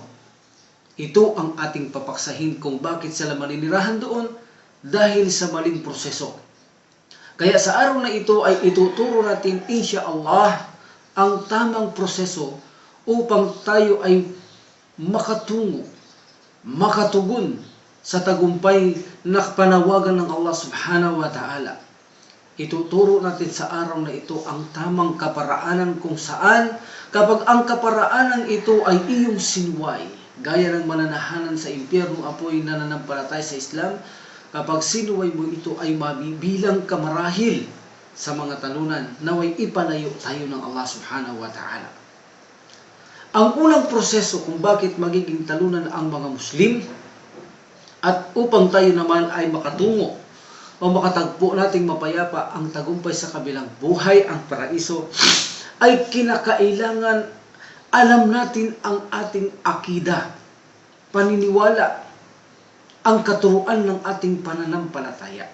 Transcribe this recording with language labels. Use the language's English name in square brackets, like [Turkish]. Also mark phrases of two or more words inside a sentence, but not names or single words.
[Filipino] Ito ang ating papaksahin kung bakit sila maninirahan doon dahil sa maling proseso. Kaya sa araw na ito ay ituturo natin insyaallah ang tamang proseso upang tayo ay makatungo, makatugon sa tagumpay na panawagan ng Allah [Arabic] سبحانه وتعالى. [Filipino] Ituturo natin sa araw na ito ang tamang kaparaanan kung saan kapag ang kaparaanan ito ay iyong sinuway, gaya ng mananahanan sa impyerno apoy na nananampalatay sa Islam, kapag sinuway mo ito ay mabibilang kamarahil sa mga talunan naway ipalayo tayo ng Allah [Arabic] سبحانه وتعالى. [Filipino] Ang unang proseso kung bakit magiging talunan ang mga Muslim at upang tayo naman ay makatungo o makatagpo nating mapayapa ang tagumpay sa kabilang buhay, ang paraiso, ay kinakailangan alam natin ang ating akida, paniniwala, ang katuruan ng ating pananampalataya.